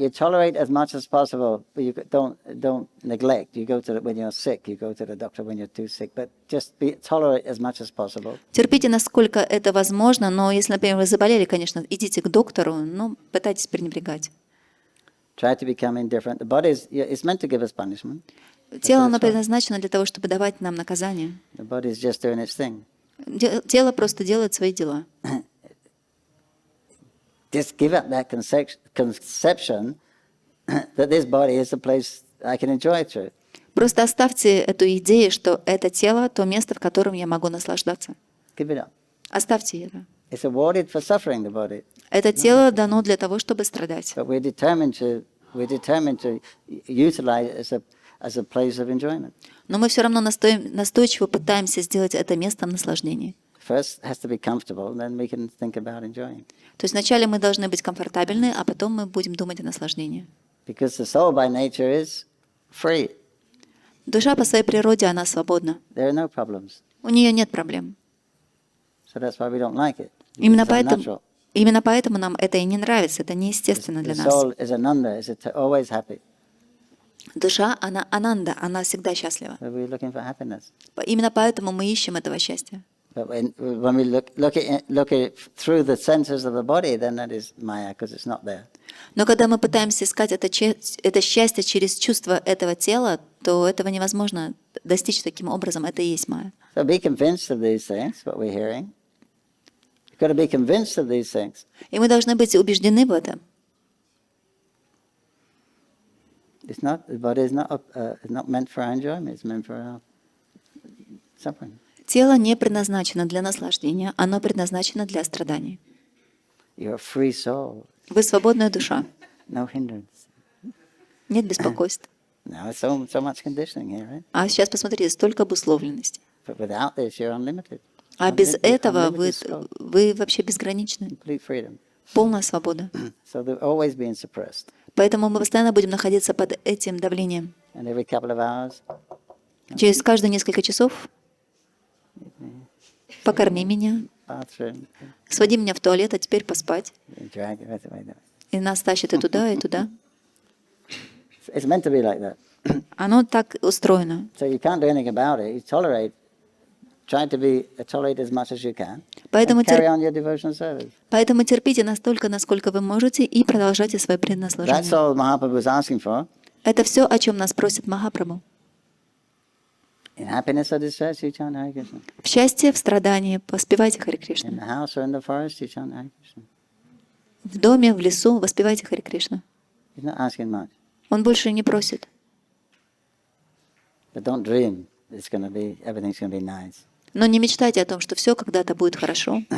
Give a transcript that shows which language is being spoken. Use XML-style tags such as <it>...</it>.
<en>You tolerate as much as possible, but you don't neglect. You go to when you're sick. You go to the doctor when you're too sick. But just tolerate as much as possible.</en> <ru>Терпите, насколько это возможно, но если, например, вы заболели, конечно, идите к доктору, но пытайтесь пренебрегать.</ru> <en>Try to become indifferent. The body is meant to give us punishment.</en> <ru>Тело, оно предназначено для того, чтобы давать нам наказание.</ru> <en>The body is just doing its thing.</en> <ru>Тело просто делает свои дела.</ru> <en>Just give up that conception that this body is a place I can enjoy through.</en> <ru>Просто оставьте эту идею, что это тело — то место, в котором я могу наслаждаться.</ru> <en>Give it up.</en> <ru>Оставьте это.</ru> <en>It's awarded for suffering, the body.</en> <ru>Это тело дано для того, чтобы страдать.</ru> <en>But we're determined to utilize it as a place of enjoyment.</en> <ru>Но мы все равно настойчиво пытаемся сделать это местом наслаждения.</ru> <en>First it has to be comfortable, then we can think about enjoying.</en> <ru>То есть вначале мы должны быть комфортабельны, а потом мы будем думать о наслаждении.</ru> <en>Because the soul by nature is free.</en> <ru>Душа по своей природе, она свободна.</ru> <en>There are no problems.</en> <ru>У нее нет проблем.</ru> <en>So that's why we don't like it.</en> <ru>Именно</ru> <en>It's</en> <ru>поэтому нам это и не нравится, это неестественно для</ru> <en>the</en> <ru>нас.</ru> <en>soul is ananda, is always happy.</en> <ru>Душа, она ананда, она всегда счастлива.</ru> <en>So we're looking for happiness.</en> <ru>Именно поэтому мы ищем этого счастья.</ru> <en>But when we look at it through the senses of the body, then that is maya, because it's not there.</en> <ru>Но когда мы пытаемся искать это счастье через чувство этого тела, то этого невозможно достичь таким образом. Это и есть майя.</ru> <en>So be convinced of these things, what we're hearing. You've got to be convinced of these things.</en> <ru>И мы должны быть убеждены в этом.</ru> <en>The body is not meant for our enjoyment, it's meant for our suffering.</en> <ru>Тело не предназначено для наслаждения, оно предназначено для страданий.</ru> <en>You're a free soul.</en> <ru>Вы свободная душа.</ru> <en>No hindrance.</en> <ru>Нет беспокойств.</ru> <en>Now there's so much conditioning here, right?</en> <ru>А сейчас посмотрите, столько обусловленности.</ru> <en>But without this, you're unlimited.</en> <ru>А без этого</ru> <en>Unlimited</en> <ru>вы вообще безграничны.</ru> <en>complete freedom.</en> <ru>Полная свобода.</ru> <en>So they're always being suppressed.</en> <ru>Поэтому мы постоянно будем находиться под этим давлением.</ru> <en>And every couple of hours,</en> <ru>Через каждые несколько часов покорми меня,</ru> <en>bathroom,</en> <ru>своди меня в туалет, а теперь поспать.</ru> <en>drag it right away.</en> <ru>И нас тащит и туда, и туда.</ru> <en>It's meant to be like that.</en> <ru>Оно так устроено.</ru> <en>So you can't do anything about it. You tolerate. Try to tolerate as much as you can.</en> <ru>Поэтому</ru> <en>And carry on your devotional service.</en> <ru>Поэтому терпите настолько, насколько вы можете, и продолжайте свое</ru> <en>That's</en> <ru>предназначение.</ru> <en>all Mahaprabhu was asking for.</en> <ru>Это все, о чем нас просит Махапрабху.</ru> <en>In happiness or distress, you chant Hare Krishna.</en> <ru>В счастье, в страдании воспевайте Харе</ru> <en>In</en> <ru>Кришна.</ru> <en>the house or in the forest, you chant Hare Krishna.</en> <ru>В доме, в лесу воспевайте Харе Кришна.</ru> <en>He's not asking much.</en> <ru>Он больше не просит.</ru> <en>But don't dream everything's going to be nice.</en> <ru>Но не мечтайте о том, что все когда-то будет хорошо.</ru>